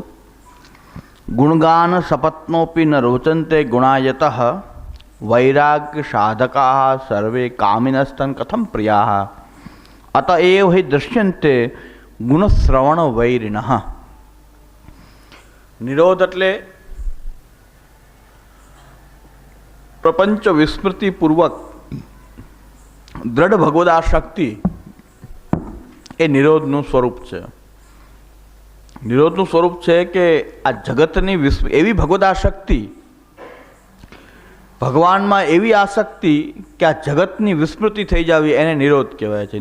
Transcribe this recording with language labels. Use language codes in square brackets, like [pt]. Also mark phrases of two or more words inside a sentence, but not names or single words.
[sa] गुणगान सपत्नोपि न रोचन्ते गुणायतः वैराग्य साधका सर्वे कामिनस्तन कथम प्रिया अतएव हि दृश्यन्ते गुणश्रवण वैरिणः। [gu] निरोध એટલે પ્રપંચ વિસ્મૃતિ પૂર્વક દ્રઢ ભગવદાશક્તિ એ નિરોધનું સ્વરૂપ છે. નિરોધનું સ્વરૂપ છે કે આ જગતની એવી ભગવદાશક્તિ, ભગવાનમાં એવી આસક્તિ કે આ જગતની વિસ્મૃતિ થઈ જાવી એને નિરોધ કહેવાય છે.